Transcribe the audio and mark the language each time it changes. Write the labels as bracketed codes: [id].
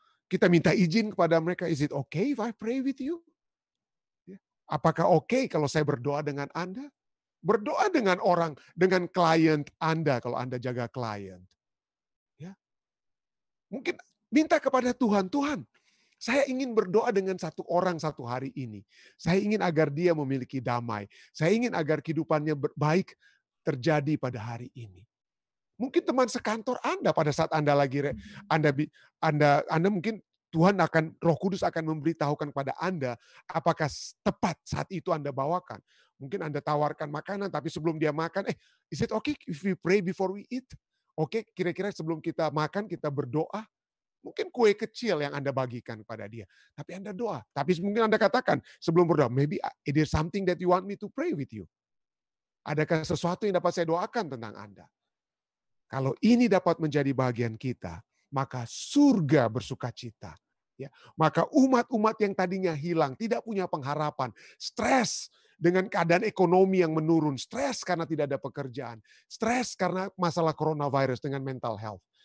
[id] Kita minta izin kepada mereka, [en] is it okay if I pray with you? [id] Apakah oke kalau saya berdoa dengan Anda? Berdoa dengan orang, dengan klien Anda kalau Anda jaga klien. Ya. Mungkin minta kepada Tuhan, Tuhan, saya ingin berdoa dengan satu orang satu hari ini. Saya ingin agar dia memiliki damai. Saya ingin agar kehidupannya baik terjadi pada hari ini. Mungkin teman sekantor Anda pada saat Anda lagi Anda mungkin Tuhan Roh Kudus akan memberitahukan kepada Anda apakah tepat saat itu Anda bawakan. Mungkin Anda tawarkan makanan, tapi sebelum dia makan, [en] is it okay if we pray before we eat? [id] Oke, kira-kira sebelum kita makan, kita berdoa. Mungkin kue kecil yang Anda bagikan kepada dia. Tapi Anda doa. Tapi mungkin Anda katakan sebelum berdoa, [en] maybe it is something that you want me to pray with you. [id] Adakah sesuatu yang dapat saya doakan tentang Anda? Kalau ini dapat menjadi bagian kita, maka surga bersuka cita. Ya, maka umat-umat yang tadinya hilang, tidak punya pengharapan, stres dengan keadaan ekonomi yang menurun, stres karena tidak ada pekerjaan, stres karena masalah coronavirus dengan mental health.